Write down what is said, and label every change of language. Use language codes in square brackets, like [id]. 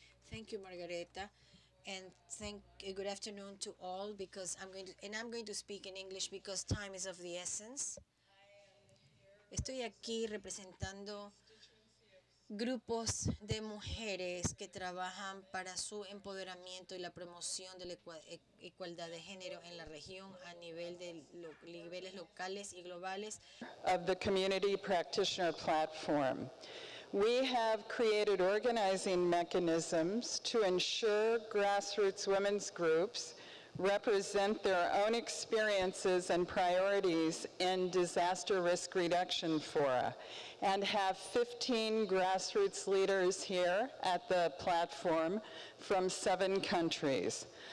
[en] Thank you, Margareta, and good afternoon to all. Because I'm going to speak in English because time is of the essence. [es] Estoy aquí representando grupos de mujeres que trabajan para su empoderamiento y la promoción de la igualdad de género en la región a nivel de niveles locales y globales. [en] Of the Community Practitioner Platform. We have created organizing mechanisms to ensure grassroots women's groups represent their own experiences and priorities in disaster risk reduction fora, and have 15 grassroots leaders here at the platform from 7 countries.